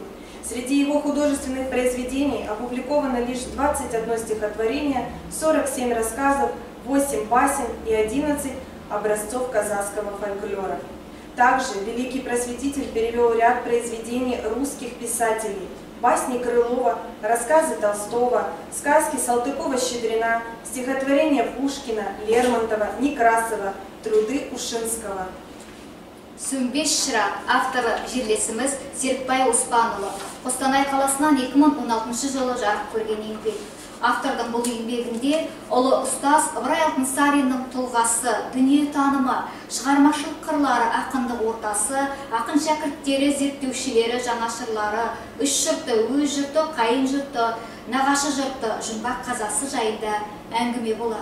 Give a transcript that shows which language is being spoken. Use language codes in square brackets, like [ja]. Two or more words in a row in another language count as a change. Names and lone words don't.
[ru] Среди его художественных произведений опубликовано лишь 21 стихотворение, 47 рассказов, 8 басен и 11 образцов казахского фольклора. Также великий просветитель перевел ряд произведений русских писателей: басни Крылова, рассказы Толстого, сказки Салтыкова-Щедрина, стихотворения Пушкина, Лермонтова, Некрасова, труды Ушинского. [kk] Сүмбеш Шырақ авторы жерлесіміз Серікбай Оспанұлы Қостанай қаласынан 2016 жылы жарық көрген еңбек. Автордың бұл еңбегінде ұлы ұстаз Ыбырай Алтынсариннің тұлғасы, дүниетанымы, шығармашылық қырлары, ақындық ортасы, ақын шәкірттері, зерттеушілері, жанашырлары, үш жұрты, өз жұрты, қайын жұрты, нағашы жұрты, жұмбақ қазасы жайында әңгіме болады.